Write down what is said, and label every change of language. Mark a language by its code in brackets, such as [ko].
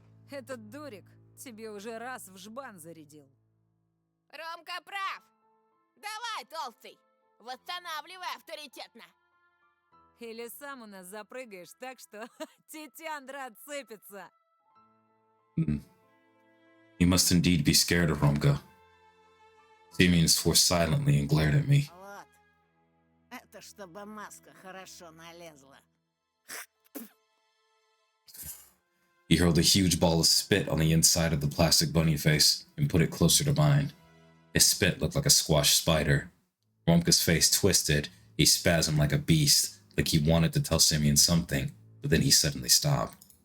[ru] Этот дурик тебе уже раз в жбан зарядил. Ромка прав. Давай, толстый, восстанавливай авторитетно. Или сам у нас запрыгаешь так, что тетяндра отцепится. [en] He must indeed be scared of Ren'Py. Simeon swore silently and glared at me. [ru] Вот. Это чтобы маска хорошо налезла. [en] He hurled a huge ball of spit on the inside of the plastic bunny face and put it closer to mine. His spit looked like a squashed spider. Ren'Py's face twisted. He spasmed like a beast, like he wanted to tell Simeon something, but then he suddenly stopped.